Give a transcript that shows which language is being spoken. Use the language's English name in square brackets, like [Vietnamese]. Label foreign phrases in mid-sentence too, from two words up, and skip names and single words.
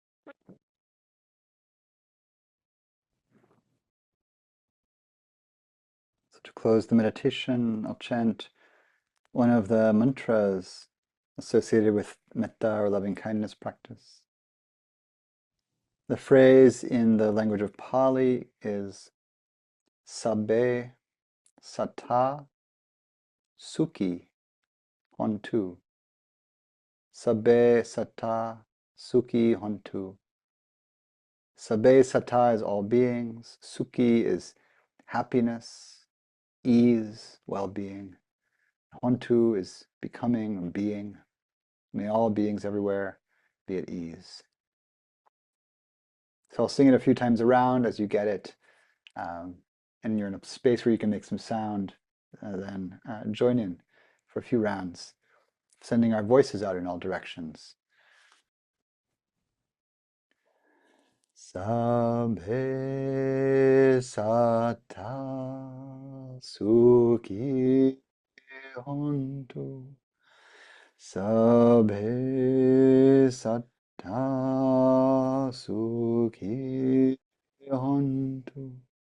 [English] So to close the meditation, I'll chant one of the mantras associated with metta or loving kindness practice. The phrase in the language of Pali is [Pali] sabbe sattā sukhi hontu. Sabbe sattā sukhi hontu. Sabbe sattā [English] is all beings. Sukhi is happiness, ease, well-being. Hontu is becoming and being. May all beings everywhere be at ease. So I'll sing it a few times around as you get it. And you're in a space where you can make some sound, then join in for a few rounds, sending our voices out in all directions. [Pali] Sabbe sattā sukhi hontu. Sabbe sattā sukhi hontu.